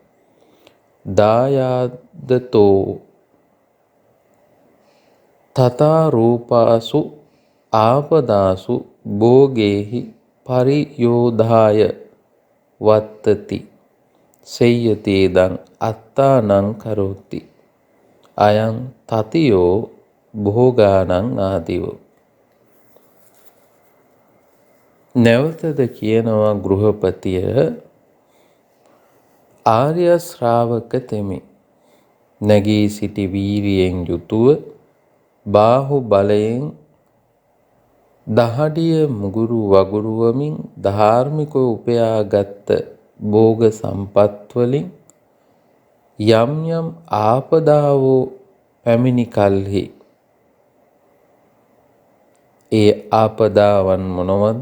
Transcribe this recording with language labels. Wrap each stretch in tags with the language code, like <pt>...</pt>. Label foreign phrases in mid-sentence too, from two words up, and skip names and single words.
<pi>දායාදතෝ තථා රූපාසු ආපදාසු භෝගේහි පරියෝධාය වත්තති සෙය්‍යතේදං අත්තානං කරෝති අයං තතියෝ භෝගානං ආදිවෝ.</pi> <si>නැවතද කියනවා ගෘහපතිය ආර්ය ශ්‍රාවක තෙමි නැගී සිටි වීරියෙන් යුතුව බාහු බලයෙන් දහඩිය මුගුරු වගුරුවමින් ධාර්මිකව උපයාගත් භෝග සම්පත් වලින් යම් යම් ආපදාවෝ පැමිණි කල්හි ඒ ආපදාවන් මොනවද?</si>